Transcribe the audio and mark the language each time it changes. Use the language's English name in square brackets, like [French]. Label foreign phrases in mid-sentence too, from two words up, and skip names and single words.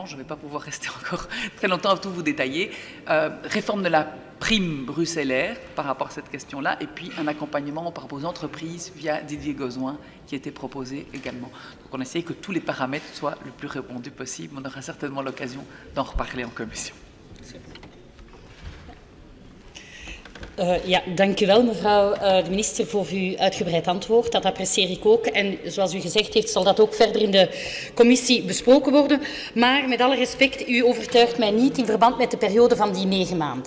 [French] Je ne vais pas pouvoir rester encore très longtemps à tout vous détailler. Réforme de la prime bruxellaire par rapport à cette question-là, et puis un accompagnement par rapport aux entreprises via Didier Gozouin qui a été proposé également. Donc on essaie que tous les paramètres soient le plus répondus possible. On aura certainement l'occasion d'en reparler en commission. [Dutch] Ja, dank u wel, mevrouw de minister, voor uw uitgebreid antwoord. Dat apprecieer ik ook. En zoals u gezegd heeft, zal dat ook verder in de commissie besproken worden. Maar met alle respect, u overtuigt mij niet in verband met de periode van die 9 maanden.